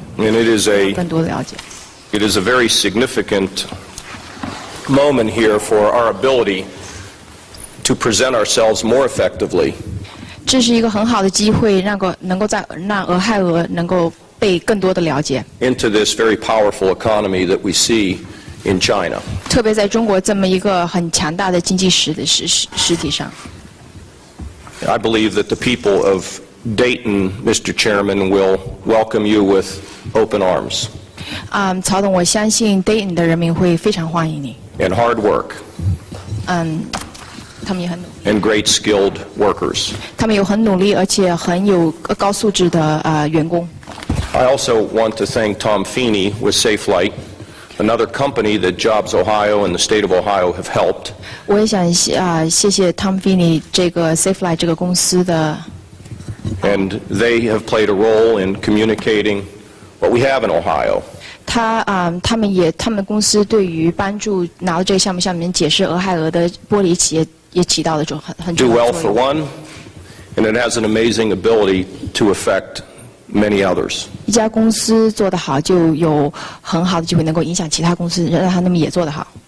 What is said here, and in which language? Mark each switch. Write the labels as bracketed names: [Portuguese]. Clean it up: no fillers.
[English] And it [Chinese] 更多的了解。 [English] is a very significant moment here for our ability to present ourselves more effectively [Chinese] 这是一个很好的机会，让俄亥俄能够被更多的了解， [English] into this very powerful economy that we see in China. [Chinese] 特别在中国这么一个很强大的经济实体上。 [English] I believe that the people of Dayton, Mr. Chairman, will welcome you with open arms [Chinese] 曹董，我相信 Dayton 的人民会非常欢迎你。 [English] and hard work [Chinese] 他们也很努力， [English] and great skilled workers. [Chinese] 他们有很努力而且很有高素质的员工。 [English] I also want to thank Tom Feeney with SafeLight, another company that Jobs Ohio and the state of Ohio have helped. [Chinese] 我也想谢谢 Tom Feeney 这个 SafeLight 这个公司的， [English] And they have played a role in communicating what we have in Ohio. [Chinese] 他们公司对于帮助拿到这个项目向你们解释俄亥俄的玻璃企业也起到了很 [English] Do [Chinese] 重要 [English] well [Chinese] 的 [English] for [Chinese] 作用。 [English] one, and it has an amazing ability to affect many others. [Chinese] 一家公司做得好，就有很好的机会能够影响其他公司，让他们也做得好。